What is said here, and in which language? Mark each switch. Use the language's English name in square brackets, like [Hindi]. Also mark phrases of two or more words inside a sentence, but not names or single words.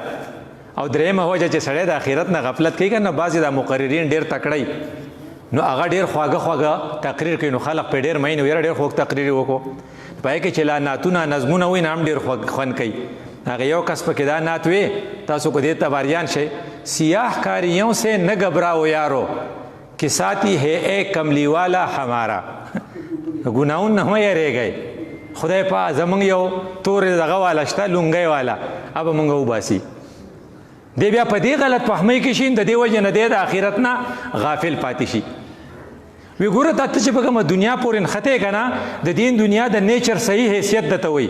[Pashto] او دریمه وجه چې سړی د آخرت نه غفلت کوي که نه، بعضې د مقررین ډېر تکړی نو هغه ډېر خواږه تقریر کوي، نو خلق پرې ډېر مین ویره ډېر خوږ تقریر یې وکړو. په هغې کې چې لا نعتونه نظمونه وایي نه هم ډېر خوند کوي. هغه یو کس پکې دا نعت وی، تاسو کو دې ته باریان شئ. [Urdu] سیاہ کاریوں سے نہ گھبراؤ یارو کہ ساتھی ہے اے کملی والا ہمارا. [Pashto] ګناهونه نه مه یریږئ، خدای پاک زمونږ یو تورې دغه والا شته لونګۍ والا هغه مونږ وباسي. دی بیا په دې غلط فهمۍ کې شي، د دې وجې نه دی د آخرت نه غافل پاتې شي. وی ګوره ته چې په کومه دنیا پورې نښتې که نه، د دین دنیا د نیچر صحیح حیثیت درته وایي.